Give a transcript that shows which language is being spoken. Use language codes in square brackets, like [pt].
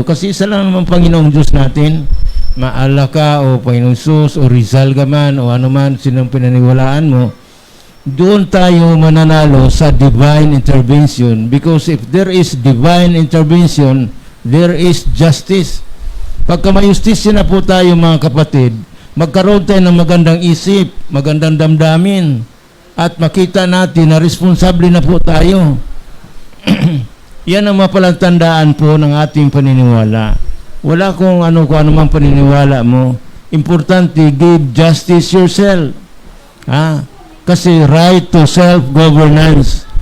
[tl] Kasi isa lang naman Panginoong Diyos natin. Maala ka o Panginoong Jesus o Rizal ka man o ano man sinong pinaniwalaan mo, doon tayo mananalo sa divine intervention. [en] Because if there is divine intervention, there is justice. [tl] Pagka may justisya na po tayo mga kapatid, magkaroon tayo ng magandang isip, magandang damdamin, at makita natin na responsable na po tayo. Yan ang mapalatandaan po ng ating paniniwala. Wala kung ano mang paniniwala mo. [en] Importante, give justice yourself. Kasi right to self-governance.